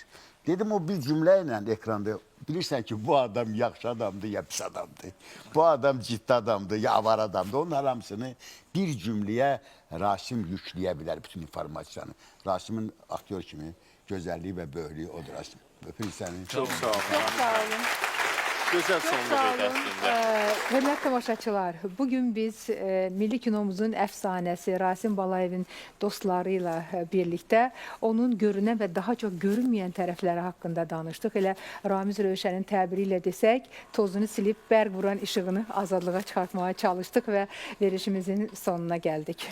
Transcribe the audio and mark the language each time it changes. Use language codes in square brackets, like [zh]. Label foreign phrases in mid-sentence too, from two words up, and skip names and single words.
[az] Dedim, o bir cümlə ilə ekranda bilirsən ki, bu adam yaxşı adamdır, ya pis adamdır. Bu adam ciddi adamdır, ya avar adamdır. Onun hamısını bir cümləyə Rasim yükləyə bilər bütün informasiyanı. Rasimin aktyor kimi gözəlliyi və böyüklüyü odur Rasim. Öpürük səni. [tr] Çok sağ olun. Çok sağ olun. Güzel Çok sonlu sağ oldu olun. aslında. [az] Hörmətli tamaşaçılar, bugün biz milli kinomuzun əfsanəsi Rasim Balayevin dostları ilə birlikdə onun görünən və daha çox görünməyən tərəfləri haqqında danışdıq. Elə Ramiz Rövşənin təbiri ilə desək, tozunu silib bərq vuran işığını azadlığa çıxartmaya çalışdıq və verişimizin sonuna gəldik.